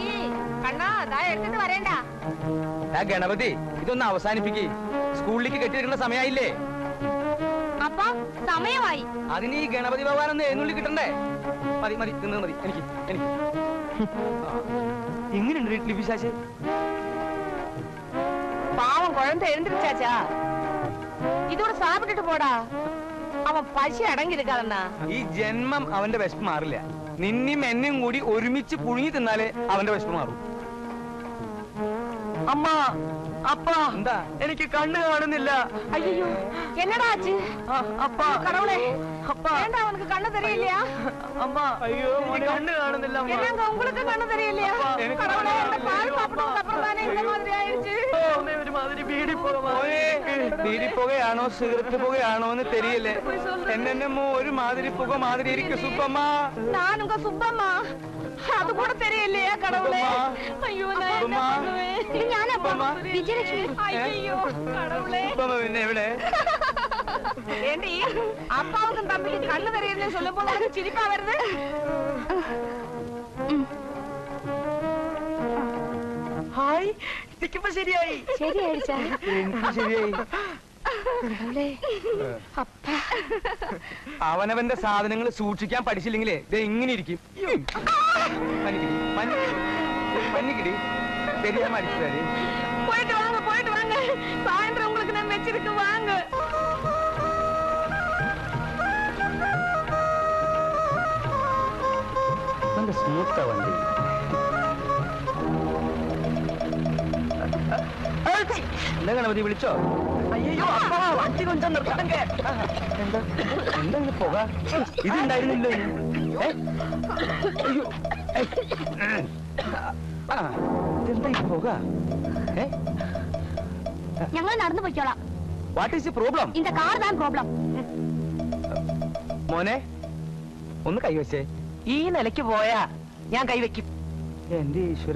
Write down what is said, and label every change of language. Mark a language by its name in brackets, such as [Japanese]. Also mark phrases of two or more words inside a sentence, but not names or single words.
[Malayalam] കണ്ണാ, ദാ എടുത്തിട്ട് വരേണ്ട. ഗണപതി, ഇതൊന്ന് അവസാനിപ്പിക്ക്. സ്കൂളിലേക്ക് കെട്ടിവെക്കേണ്ട സമയമായില്ലേ? അപ്പൊ സമയമായി. അതിന് ഈ ഗണപതി ഭഗവാൻ ഒന്ന് എഴുന്നള്ളി കിട്ടണ്ടേ? മതി തിന്നത് മതി. എനിക്ക് എങ്ങനെയുണ്ട് വീട്ടിൽ പിശാച്? [Tamil] பாவம் குழந்தை எழுந்திருச்சாச்சா? இதோட சாப்பிட்டுட்டு போடா. அவன் பசி அடங்கி இருக்காதண்ணா. [Malayalam] ഈ ജന്മം അവന്റെ വിശപ്പ് മാറില്ല. നിന്നും എന്നും കൂടി ഒരുമിച്ച് പുഴുങ്ങി തിന്നാലേ അവന്റെ വിശപ്പ് മാറും. അമ്മ, അപ്പ, എന്താ? എനിക്ക് കണ്ണ് കാണുന്നില്ല. [Tamil] ஐயோ, என்னடா ஆச்சு? [Malayalam] അപ്പ, [Tamil] கடவுளே, [Malayalam] അപ്പ, [Tamil] ஏண்டா அவனுக்கு கண்ணு தெரியலையா? [Malayalam] അമ്മ, അയ്യോ, എനിക്ക് കണ്ണ് കാണുന്നില്ല. അമ്മ, [Tamil] என்னங்க உங்களுக்கு கண்ணு தெரியலையா? எனக்கு கடவுளே, கண்ணு இந்த பால் சாப்பிட்டதுக்கு அப்புறம் தானே இந்த மாதிரி ஆயிடுச்சு. [Malayalam] അമ്മ, ഒരുമാതിരി ബീഡിപ്പുകയാണോ സിഗരറ്റ് പുകയാണോ എന്ന് തെരിയല്ലേ? എന്നെന്നമ്മോ ഒരു മാതിരി പുക മാതിരി ഇരിക്കും സുപ്പമ്മ. [Tamil] நான் உங்க சுப்பம்மா, அது கூட தெரியலையா? கடவுளே, ஐயோ, நான் என்ன பண்ணுவேன்? [Malayalam] ഇത് ഞാനപ്പ വിജയലക്ഷ്മി. [Tamil] ஐயோ, கடவுளே. [Malayalam] സുപ്പമ്മ പിന്നെ എവിടെ? [Tamil] ஏண்டி, அப்பாவுக்கும் தம்பிக்கு கண்ணு தெரியலன்னு சொல்லும் போது உனக்கு சிரிப்பா வருது? [Malayalam] ഹായ്, എനിക്കിപ്പോ ശരിയായി. ശരിയായിച്ചാ? എനിക്ക് ശരിയായി. അവനവന്റെ സാധനങ്ങൾ സൂക്ഷിക്കാൻ പഠിച്ചില്ലെങ്കിലേ ഇത് എങ്ങനെ ഇരിക്കും? പന്നിക്കിടി ശരിയാ മടിച്ചാല്. [Tamil] போயிட்டு வாங்க. சாயந்தரம் உங்களுக்கு நான் வச்சிருக்கு, வாங்க. [Malayalam] നല്ല സ്മൂത്താ വണ്ടി. എന്താ ഗണപതി വിളിച്ചോ? അയ്യോ, അപ്പ, വണ്ടി [Tamil] கொஞ்சம் நிறுத்துங்க. [Malayalam] എന്താ ഇത് പുക? ഇതുണ്ടായിരുന്നില്ലോ. ഇതെന്താ ഈ പുക? ഞങ്ങൾ നടന്നു പോയിക്കോളാം. [English] What is the problem? [Tamil] இந்த கார் தான் ப்ராப்ளம். [Malayalam] മോനെ, ഒന്ന് കൈവച്ചേ. ഈ നിലയ്ക്ക് പോയാ ഞാൻ കൈവയ്ക്കും. എന്റെ ഈശ്വര.